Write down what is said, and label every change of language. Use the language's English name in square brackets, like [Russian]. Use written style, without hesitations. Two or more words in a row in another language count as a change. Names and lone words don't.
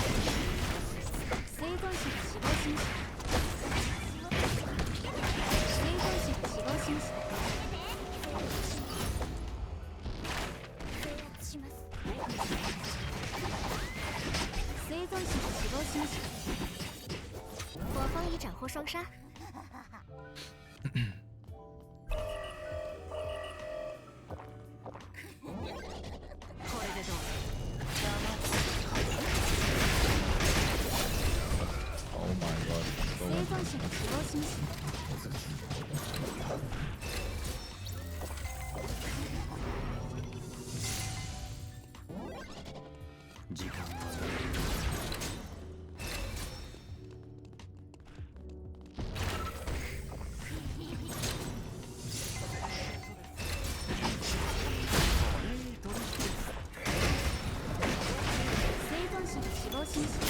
[Japanese] 生存者が死亡しました。生存者が死亡しました。制圧します。生存者が死亡しました。 [Chinese] 我方已斩获双杀。 [Japanese] これでどう？ [English] Oh my god. [Japanese] 生存者が死亡しました。時間は生存者が死亡しました。